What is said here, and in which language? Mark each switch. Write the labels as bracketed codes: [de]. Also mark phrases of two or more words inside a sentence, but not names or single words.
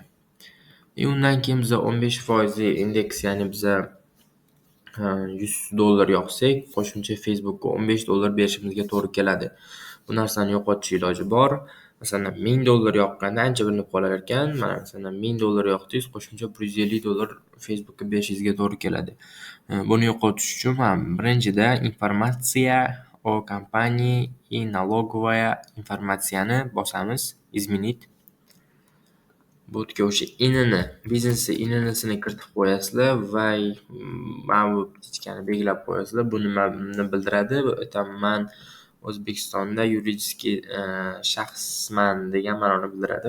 [uz] Undan keyin biza 15% indeks, ya'ni biza $100 yoqsak, qo'shimcha Facebook'ga $15 berishimizga to'g'ri keladi. Bu narsani yo'qotish iloji bor. Masalan, $1000 yoqqanda ancha bilinib qolar ekan. Mana masalan $1000 yoqdingiz, qo'shimcha $150 Facebook'ga berishingizga to'g'ri keladi. Buni yo'qotish uchun birinchida [ru] информация о компании и налоговая [uz] informatsiyani bosamiz. Izminit. Bu yerga o'sha inini, biznesni inisini kiritib qo'yasizlar va mana bu ptichkani belgilab qo'yasizlar. Bu nimani bildiradi? Man O'zbekistonda yuridiskiy shaxsman degan ma'noni bildiradi.